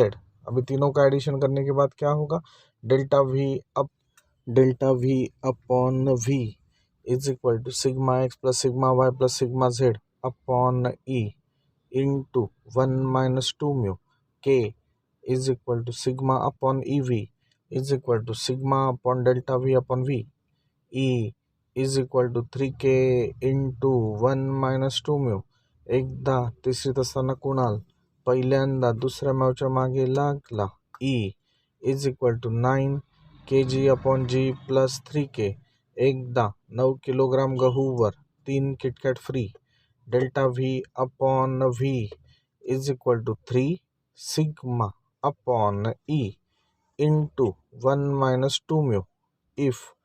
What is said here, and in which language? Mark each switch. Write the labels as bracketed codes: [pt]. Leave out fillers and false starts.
[hi] अभी तीनों का एडिशन करने के बाद क्या होगा, [en] Delta V upon V is equal to sigma x plus sigma y plus sigma z upon E into 1 minus 2 mu. K is equal to sigma upon EV is equal to sigma upon delta V upon V। E is equal to 3K into 1 minus 2 mu. [mr] एकदा तिसरीत असताना कुणाल, पहिल्यांदा दुसऱ्या म्यावच्या मागे लागला। [en] E is equal to 9 kg upon G plus 3K। [mr] एकदा 9 kilogram गहूवर 3 KitKat free. [en] Delta V upon V is equal to 3 sigma upon E into 1 minus 2 mu. If